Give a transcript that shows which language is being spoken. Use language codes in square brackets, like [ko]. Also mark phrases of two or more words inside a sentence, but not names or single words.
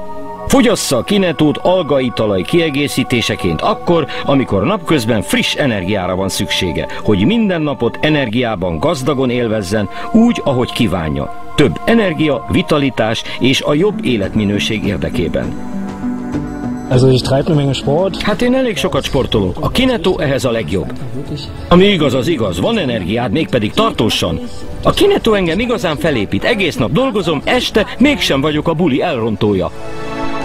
[hu] Fogyassza a Kinetót algaitalai kiegészítéseként akkor, amikor napközben friss energiára van szüksége, hogy minden napot energiában gazdagon élvezzen, úgy, ahogy kívánja. Több energia, vitalitás és a jobb életminőség érdekében. [de] Also ich treibe eine Menge Sport. [hu] Hát én elég sokat sportolok. A Kineto ehhez a legjobb. Ami igaz, az igaz. Van energiád, mégpedig tartósan. A Kineto engem igazán felépít. Egész nap dolgozom, este mégsem vagyok a buli elrontója.